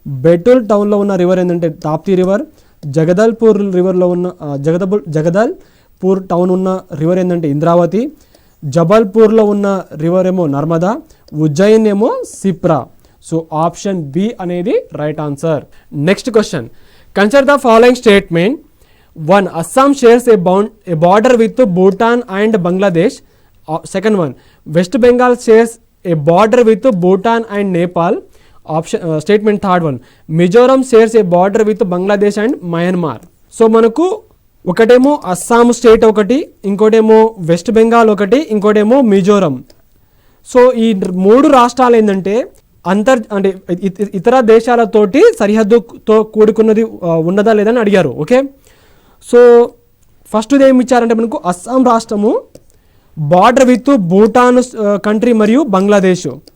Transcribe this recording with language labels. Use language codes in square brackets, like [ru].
[te] బెటుల్ టౌన్లో ఉన్న రివర్ ఏంటంటే తాప్తి రివర్. జగదల్పూర్ రివర్లో ఉన్న జగదల్పూర్ టౌన్ ఉన్న రివర్ ఏంటంటే ఇంద్రావతి. జబల్పూర్లో ఉన్న రివర్ ఏమో నర్మదా. ఉజ్జయిన్ ఏమో సిప్రా. సో ఆప్షన్ బి అనేది right answer. [en] Next question, consider the following statement. 1. Assam shares a border with Bhutan and Bangladesh. Second one, West Bengal shares a border with Bhutan and Nepal. Statement third one, Mizoram shares a border with Bangladesh and Myanmar. [te] So మనకు ఒకటేమో Assam state ఒకటి, ఇంకోటేమో west Bengal ఒకటి, ఇంకోటేమో Mizoram. So ఈ 3 రాష్ట్రాలు ఏంటంటే అంటే ఇతర దేశాలతోటి సరిహద్దుతో కూడుకున్నది ఉన్నదా లేదని అడిగారు. ఓకే, సో ఫస్ట్ ఏమి ఇచ్చారంటే మనకు అస్సాం రాష్ట్రము [en] border with Bhutan country [te] మరియు బంగ్లాదేశ్.